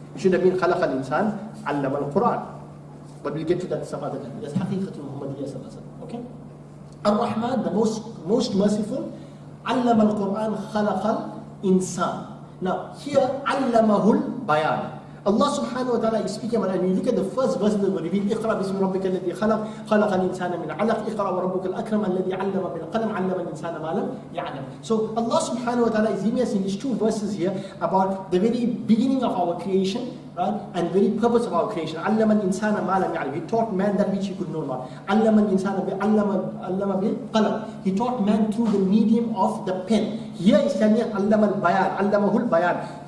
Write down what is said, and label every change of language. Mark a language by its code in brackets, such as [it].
[en] It should have been [ar] khalaqa al-insan, 'allama al-Qur'an. [en] But we'll get to that some other time. That's haqiqatul Muhammadiyya sallallahu alaihi wasallam. Okay? Ar-Rahman, the most merciful, [ar] 'allama al-Qur'an, khalaqa al-insan. [en] Now here [ar] 'allamahul bayan. [en] Allah subhanahu wa ta'ala is speaking about it. And you look at the first verse that will reveal [ar] اقرأ باسم ربك الذي خلق الإنسان من علق اقرأ وربك الأكرم الذي علم بالقلم علم الإنسان ما لم يعلم. [en] So Allah subhanahu wa ta'ala is giving us in these two verses here about the very beginning of our creation, right? And very purpose of our creation. [ar] علم الإنسان ما لم يعلم. [en] He taught man that which he could know not. [ar] علم الإنسان علم بالقلم. [en] He taught man through the medium of the pen. Here is telling us [ar] علم البيان, علمه البيان.